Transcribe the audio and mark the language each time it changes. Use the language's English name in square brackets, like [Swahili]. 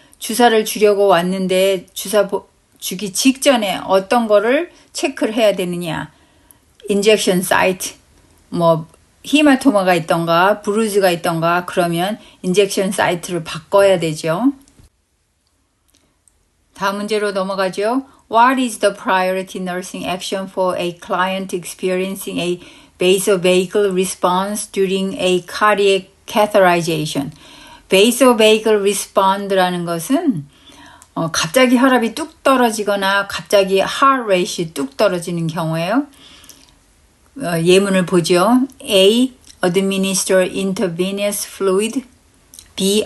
[Korean] 주사를 주려고 왔는데 주사 주기 직전에 어떤 거를 체크를 해야 되느냐. 인젝션 사이트, 뭐 히마토마가 있던가 브루즈가 있던가 그러면 인젝션 사이트를 바꿔야 되죠. 다음 문제로 넘어가죠. [English] What is the priority nursing action for a client experiencing a vasovagal response during a cardiac catheterization? [Korean] vasovagal respond라는 것은 갑자기 혈압이 뚝 떨어지거나 갑자기 heart rate이 뚝 떨어지는 경우에요. 예문을 보죠. [English] A. administer intravenous fluid. B.